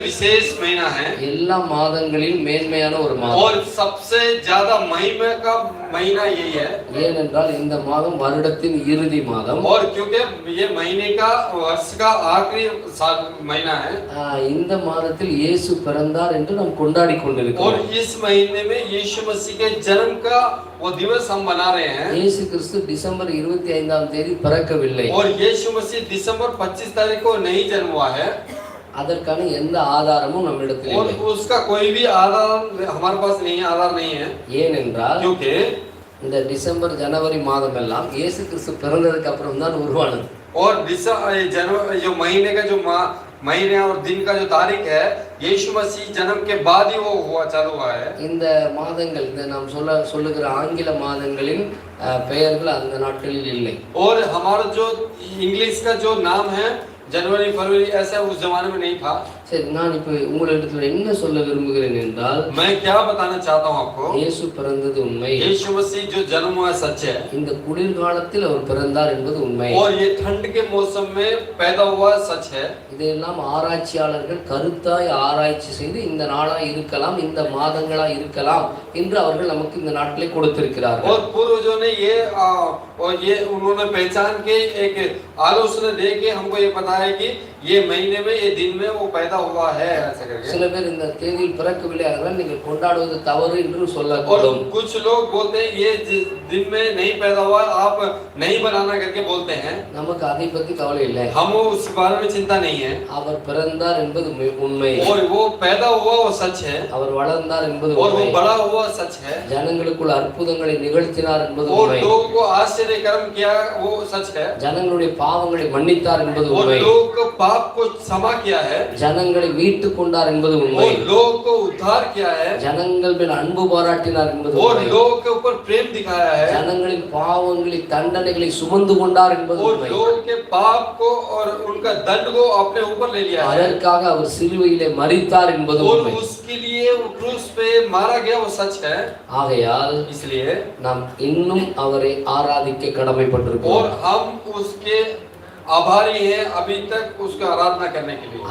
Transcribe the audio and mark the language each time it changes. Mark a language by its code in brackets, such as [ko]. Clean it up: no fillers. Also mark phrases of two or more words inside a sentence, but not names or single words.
[hi] विशेष महीना है [ta] எல்லா மாதங்களில் மேன்மையான ஒரு மாதம். [hi] और सबसे ज्यादा महिमा का महीना यही है [ta] ஏனென்றால் இந்த மாதம் வருடத்தின் இறுதி மாதம். [hi] और क्योंकि ये महीने का वर्ष का आखिरी महीना है [ta] இந்த மாதத்தில் இயேசு பிறந்தார் என்று நாம் கொண்டாடி [hi] और [ta] கொண்டிருக்கிறோம். [hi] इस महीने में यीशु मसीह के जन्म का वो दिवस हम मना रहे हैं [ta] இயேசு கிறிஸ்து டிசம்பர் 25ஆம் தேதி பிறக்கவில்லை. [hi] और यीशु मसीह दिसंबर 25 तारीख को नहीं जन्म हुआ है [ta] அதற்கான எந்த ஆதாரமும் நம்மிடத்தில் [hi] और [ta] இல்லை. [hi] उसका कोई भी आधार हमारे पास नहीं है आधार नहीं है [ta] ஏனென்றால் [hi] क्योंकि [ta] இந்த டிசம்பர் ஜனவரி மாதம் எல்லாம் இயேசு கிறிஸ்து பிறந்ததுக்கு அப்புறம் தான் உருவானது. [hi] और जनवरी जो महीने का जो महीने और दिन का जो तारीख है यीशु मसीह जन्म के बाद ही वो हुआ चालू हुआ है [ta] இந்த மாதங்கள் இந்த நாம் சொல்லுகிற ஆங்கில மாதங்களின் பெயர்கள் அந்த நாட்களில் இல்லை. [hi] और हमारा जो इंग्लिश का जो नाम है जनवरी फरवरी ऐसा उस जमाने में नहीं था [ta] சரி, நான் இப்போ உங்களிடத்தில் என்ன சொல்ல விரும்புகிறேன் என்றால் [hi] मैं क्या बताना चाहता हूँ आपको [ta] இயேசு பிறந்தது உண்மை. [hi] यीशु मसीह जो जन्म हुआ सच है [ta] இந்த குளிர்காலத்தில் அவர் பிறந்தார் என்பது உண்மை. [hi] और ये ठंड के मौसम में पैदा हुआ सच है [ta] இதையெல்லாம் ஆராய்ச்சியாளர்கள் கருத்தாய் ஆராய்ச்சி செய்து இந்த நாளா இருக்கலாம் இந்த மாதங்களா இருக்கலாம் என்று அவர்கள் நமக்கு இந்த நாட்களை கொடுத்திருக்கிறார்கள். [hi] और पूर्वजों ने ये उन्होंने पहचान के एक आलोचना दे के हमको ये बताया कि ये महीने में ये दिन में वो पैदा हुआ है ऐसा करके [ta] சில பேர் இந்த தேதியில் பிறக்கவில்லை அதனால் நீங்கள் கொண்டாடுவது தவறு என்று [hi] और [ta] சொல்லக்கூடும். [hi] कुछ लोग बोलते हैं ये दिन में नहीं पैदा हुआ आप नहीं बनाना करके बोलते हैं [ta] நமக்கு அதை பத்தி கவலை இல்லை. [hi] हम उस बारे में चिंता नहीं है [ta] அவர் பிறந்தார் என்பது உண்மை. [hi] और वो पैदा हुआ वो सच है [ta] அவர் வளர்ந்தார் என்பது [hi] और वो [ta] உண்மை. [hi] बड़ा हुआ सच है [ta] ஜனங்களுக்குள் அற்புதங்களை நிகழ்த்தினார் என்பது [hi] और [ta] உண்மை. [hi] लोगों को आश्चर्य कर्म किया वो सच है [ta] ஜனங்களுடைய பாவங்களை மன்னித்தார் என்பது [hi] और [ta] உண்மை. [hi] लोग को पाप को क्षमा किया है [ta] ஜனங்களை மீட்டுக் கொண்டார் என்பது உண்மை. [hi] और लोग को उद्धार किया है [ta] ஜனங்கள் மேல் அன்பு பாராட்டினார் என்பது [hi] और [ta] உண்மை. [hi] लोग के ऊपर प्रेम दिखाया है [ta] ஜனங்களின் பாவங்களை தண்டனைகளை சுமந்து கொண்டார் என்பது [hi] और [ta] உண்மை. [hi] लोग के पाप को और उनका दंड को अपने ऊपर ले लिया है [ta] அதற்காக அவர் சிலுவையிலே மரித்தார் என்பது [hi] और [ta] உண்மை. [hi] उसके लिए वो क्रूस पे मारा गया वो सच है [ta] ஆகையால் [hi] इसलिए [ta] நாம் இன்னும் அவரை ஆராதிக்க [hi] और [ta] கடமைப்பட்டிருக்கிறோம். [hi] हम उसके आभारी हैं अभी तक उसका आराधना करने के लिए